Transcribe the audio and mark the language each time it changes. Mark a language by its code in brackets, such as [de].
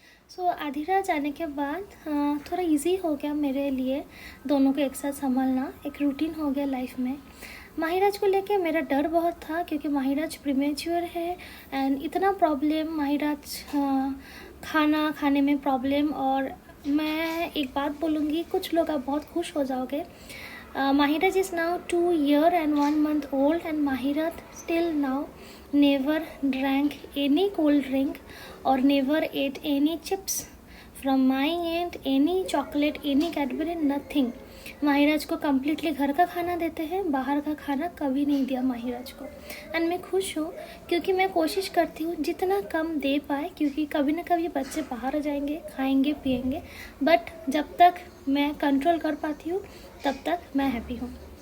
[hi] सो आधिराज आने के बाद थोड़ा इजी हो गया मेरे लिए दोनों को एक साथ संभालना, एक रूटीन हो गया लाइफ में। माहिराज को लेके मेरा डर बहुत था, क्योंकि माहिराज प्रीमेच्योर है एंड इतना प्रॉब्लम, माहिराज खाना खाने में प्रॉब्लम। और मैं एक बात बोलूँगी, कुछ लोग आप बहुत खुश हो जाओगे। [en] Mahiraj is now 2 years and 1 month old, and Mahiraj still now never drank any cold drink or never ate any chips from my end, any chocolate, any Cadbury, nothing. [hi] माहिराज को कम्प्लीटली घर का खाना देते हैं, बाहर का खाना कभी नहीं दिया माहिराज को। एंड मैं खुश हूँ, क्योंकि मैं कोशिश करती हूँ जितना कम दे पाए, क्योंकि कभी ना कभी बच्चे बाहर आ जाएंगे, खाएंगे पिएंगे। बट जब तक मैं कंट्रोल कर पाती हूँ तब तक मैं हैप्पी हूँ।